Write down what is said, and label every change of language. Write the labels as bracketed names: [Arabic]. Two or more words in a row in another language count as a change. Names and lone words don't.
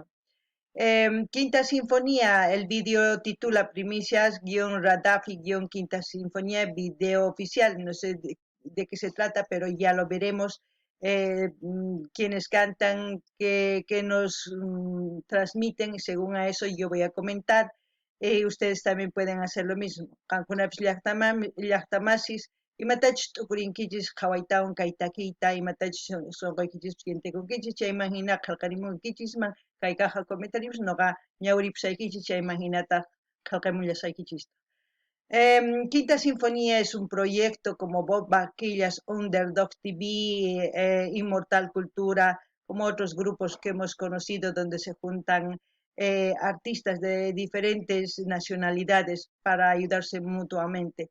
[Spanish] Quinta Sinfonía, el video titula Primicias-Radafi-Quinta Sinfonía, video oficial, no sé de qué se trata, pero ya lo veremos. Quienes cantan, que nos transmiten, y según a eso yo voy a comentar. Ustedes también pueden hacer lo mismo. [Quechua] Qankunapish llaqtamasis, imatachus tukurinkichis qhawaytawan kay takiyta, imatachus sonqoykichis sientikunkichisman, chayman hina qillqarimunkichisman, kay [Spanish] caja comentarios [Quechua] noqa ñawripusaykichis chayman hinata qillqamullasaykichis. [Spanish] Quinta Sinfonía es un proyecto como Bob Barquillas, Underdog TV, Inmortal Cultura, como otros grupos que hemos conocido donde se juntan artistas de diferentes nacionalidades para ayudarse mutuamente.